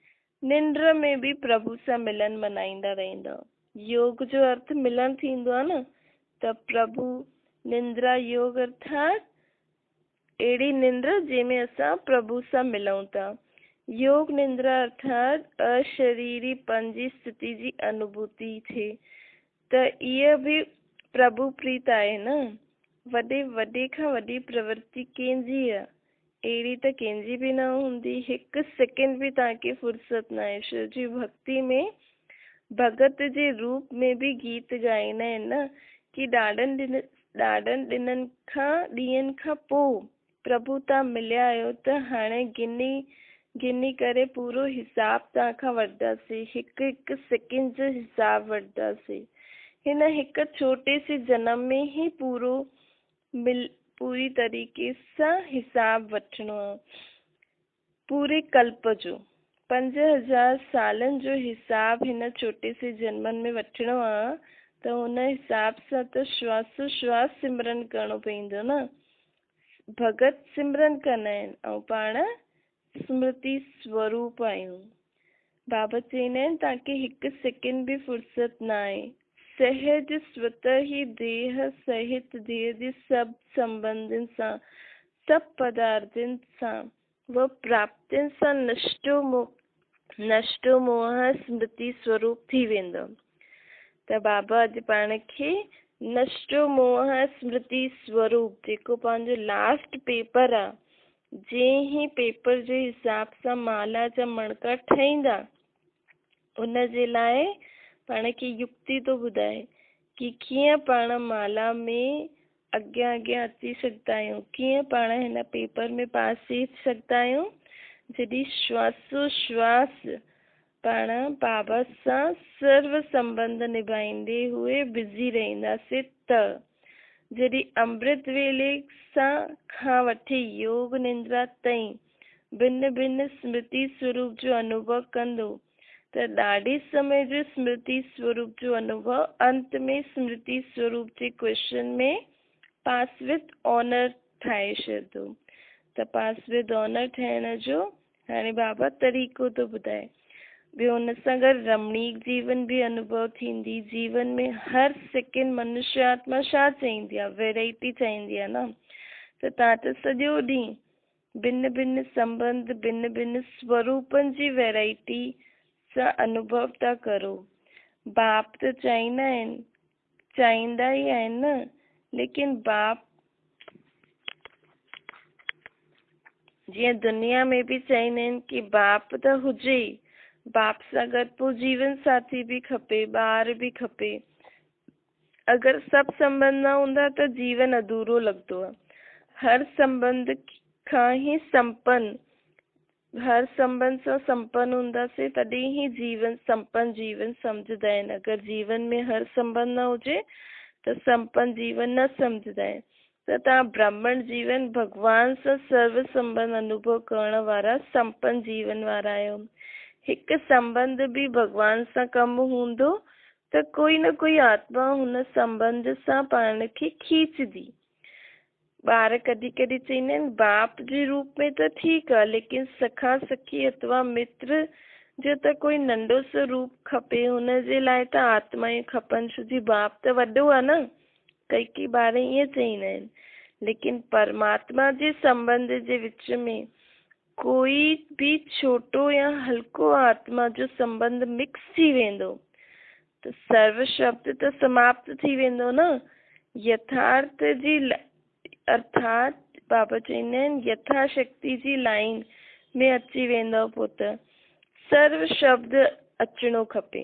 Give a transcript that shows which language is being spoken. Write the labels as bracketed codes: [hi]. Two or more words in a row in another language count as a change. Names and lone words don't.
[sd] निंद्र में बि प्रभु सां मिलन मनाईंदा रहंदव। योग जो अर्थ मिलन थींदो आहे न, त प्रभु निंद्रा योग अर्थात अहिड़ी निंद्र जंहिंमें असां प्रभु सां मिलूं था। योग निंद्रा अर्थात अशरीरीपन जी स्थिति जी अनुभूति थिए, त इहा बि प्रभु प्रीत आहे न। वॾे खां वॾी प्रवृत्ति कंहिंजी आहे, अहिड़ी त कंहिंजी बि न हूंदी। हिकु सेकेंड बि तव्हांखे फुर्सत न आहे। ईश्वर जी भक्ति में भगत जे रूप में भी गीत ॻाईंदा आहिनि न कि ॾाढनि ॾींहंनि खां पोइ प्रभु तव्हां मिलिया आहियो, त हाणे गिनी करे पूरो हिसाब तव्हां खां वठंदासीं, हिकु हिकु सेकेंड जो हिसाब वठंदासीं। हिन हिकु [hi] छोटे से जन्म में [sd] ही पूरी तरीक़े सां हिसाब वठिणो आहे। पूरे कल्प जो 5000 सालनि जो हिसाब हिन छोटे से जन्मनि में वठिणो आहे, त हुन हिसाब सां त श्वास श्वास सिमरन करणो पवंदो न। भगत सिमरन कंदा आहिनि ऐं पाण स्मृति स्वरूप आहियूं। बाबा चवंदा आहिनि तव्हांखे हिकु सेकेंड भी फुर्सत न आहे। सहज स्वतः ही देह सहित देह जे सभु संबंधनि सां, सभु पदार्थनि सां, व प्राप्तियुनि सां नष्टो मोह स्मृति स्वरूप थी वेंदो। त बाबा अॼु पाण खे नष्टो मोह स्मृति स्वरूप, जेको पंहिंजो [en] last paper [sd] आहे, जंहिं ही पेपर जे हिसाब सां माला जा मणका ठहींदा, उन जे लाइ पाण खे युक्ति तो ॿुधाए कि कीअं पाण माला में अॻियां अची सघंदा आहियूं, कीअं पाण हिन पेपर में पास थी सघंदा आहियूं। जॾहिं श्वासो श्वास पाण बाबा सां सर्व संबंध निभाईंदे हुए बिज़ी रहंदासीं, त जॾहिं अमृत वेले सां खां वठी योग निंद्रा ताईं भिन्न भिन्न स्मृति स्वरूप जो अनुभव कंदो, त ॾाढे समय जो स्मृति स्वरूप जो अनुभव अंत में स्मृति स्वरूप जे क्वेश्चन में [en] pass with honour [sd] ठाहे छॾंदो। त [en] pass with honour [sd] ठहिण जो हाणे बाबा तरीक़ो तो ॿुधाए। ॿियो हुन सां गॾु रमणीक जीवन भी अनुभव थींदी। जीवन में हर सेकेंड मनुष्य आत्मा छा चाहींदी आहे, वैरायटी चाहींदी आहे न। त तव्हां त सॼो ॾींहुं भिन्न भिन्न संबंध, भिन्न भिन्न स्वरूपनि जी वैरायटी सां अनुभव था करो। बाप त चाहींदा ई आहिनि न, लेकिन बाप जीअं दुनिया में भी चाहींदा आहिनि कि बाप त हुजे, बाप सां गॾु पोइ जीवन साथी भी खपे, ॿार भी खपे। अगर सभु संबंध न हूंदा त जीवन अधूरो लॻंदो आहे। हर संबंध खां ही संपन्न, हर संबंध सां संपन्न हूंदासीं, तॾहिं ही जीवन संपन्न जीवन सम्झंदा आहिनि। अगर जीवन में हर संबंध न हुजे त संपन्न जीवन न सम्झंदा आहिनि। त तव्हां ब्राह्मण जीवन भगवान सां सर्व संबंध अनुभव करण वारा संपन्न जीवन वारा आहियो। हिकु संबंध भी भगवान सां कम हूंदो त कोई न कोई आत्मा हुन संबंध सां पाण खे खींचदी। ॿार कॾहिं कॾहिं चवंदा आहिनि बाप जे रूप में त ठीकु आहे, लेकिन सखा सखी अथवा मित्र जो त कोई नंढो सो रूप खपे, हुन जे लाइ त आत्माएं खपनि, छो जी बाप त वॾो आहे न। कई ॿार ईअं चवंदा आहिनि, लेकिन परमात्मा जे संबंध जे विच में कोई भी छोटो या हल्को आत्मा जो संबंध मिक्स थी वेंदो त सर्व शब्द त समाप्त थी वेंदो न। यथार्थ जी अर्थात बाबा चवंदा आहिनि यथाशक्ति जी लाइन में अची वेंदो, पोइ त सर्व शब्द अचणो खपे।